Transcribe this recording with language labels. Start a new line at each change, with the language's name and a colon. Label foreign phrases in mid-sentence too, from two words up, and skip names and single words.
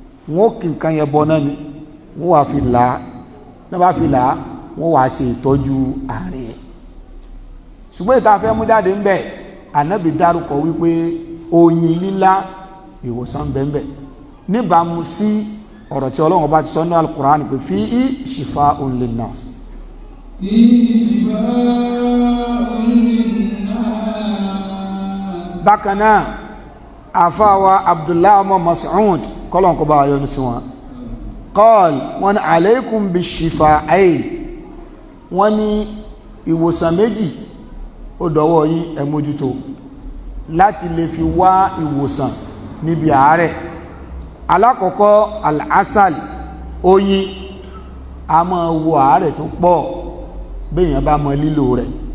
Yoruba: Wọ́n ó kì nǹkan yẹn bọ náà ni, wọ́n wá fi là á. Tí wọ́n bá fi là á, wọ́n wá ṣe ìtọ́jú àárín ẹ̀. Ṣùgbọ́n ìta fẹ́ mú jáde ń bẹ̀, Ànábì dárúkọ wípé oyin lílá, ìwòsàn ń bẹ ń bẹ̀. Níbàámu sí ọ̀rọ̀ tí Ọlọ́run bá ti sọ nínú Al-Qur'an pé,
Arabic: "فيه شفاء للناس." فيه شفاء للناس.
Yoruba: Bákan náà, àfáà wa Abdullahi ọmọ Mas'ud, k'Ọlọ́run kó bá wa yọ́nú sí wọn. Qal, wọ́n ní,
Arabic: "عليكم بالشفاءين."
Yoruba: Wọ́n ní ìwòsàn méjì, ó dọwọ́ yín, ẹ mójútó. Láti lè fi wá ìwòsàn níbi àárẹ̀. Alákọ̀ọ́kọ́, al-asal, oyin, a máa wo àárẹ̀ tó pọ̀, béèyàn bá mọ lílò rẹ̀.